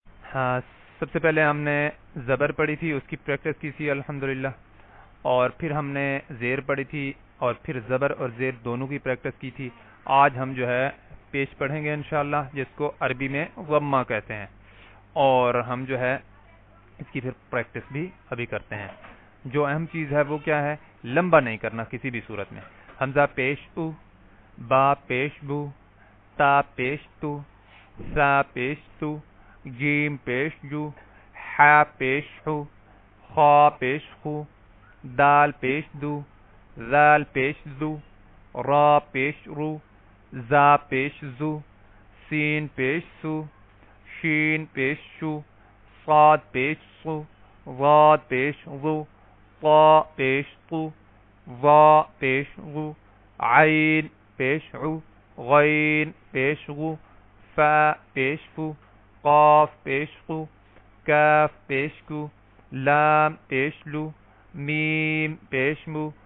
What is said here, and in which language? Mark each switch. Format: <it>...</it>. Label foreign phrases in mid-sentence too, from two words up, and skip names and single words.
<ur>ہاں، سب سے پہلے ہم نے زبر پڑھی تھی، اس کی پریکٹس کی تھی الحمدللہ، اور پھر ہم نے زیر پڑھی تھی اور پھر زبر اور زیر دونوں کی پریکٹس کی تھی۔ آج ہم جو ہے پیش پڑھیں گے انشاءاللہ، جس کو عربی میں ضمہ کہتے ہیں، اور ہم جو ہے اس کی پھر پریکٹس بھی ابھی کرتے ہیں۔ جو اہم چیز ہے وہ کیا ہے؟ لمبا نہیں کرنا کسی بھی صورت میں۔ حمزہ پیش او، با پیش بو، تا پیش تو، سا پیش تو، جیم پیش جو، حا پیش حو، خا پیش خو، دال پیش دو، ذال پیش ذو، را پیش رو، زا پیش زو، سین پیش سو، شین پیش شو، صاد پیش صو، ضاد پیش ضو، طا پیش طو، ظا پیش غو، عین پیش عو، غین پیش غو، فا پیش فو، قاف پیش قو، کاف پیش کو، لام پیش لو، میم پیش مو،</ur>